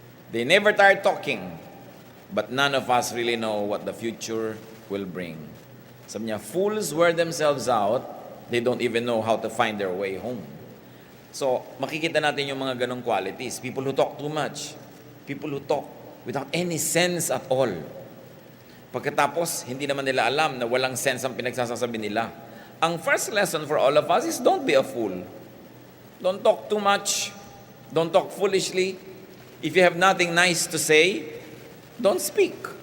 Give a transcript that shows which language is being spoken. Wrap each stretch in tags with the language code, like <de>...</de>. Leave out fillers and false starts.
<en>They never tire talking, but none of us really know what the future will bring.</en> <tl>Sabi niya,</tl> <en>fools wear themselves out, they don't even know how to find their way home.</en> <tl>So, makikita natin yung mga ganong qualities.</tl> <en>People who talk too much. People who talk without any sense at all.</en> <tl>Pagkatapos, hindi naman nila alam na walang sense ang pinagsasasabi nila.</tl> <en>Ang first lesson for all of us is don't be a fool. Don't talk too much. Don't talk foolishly. If you have nothing nice to say, don't speak.</en>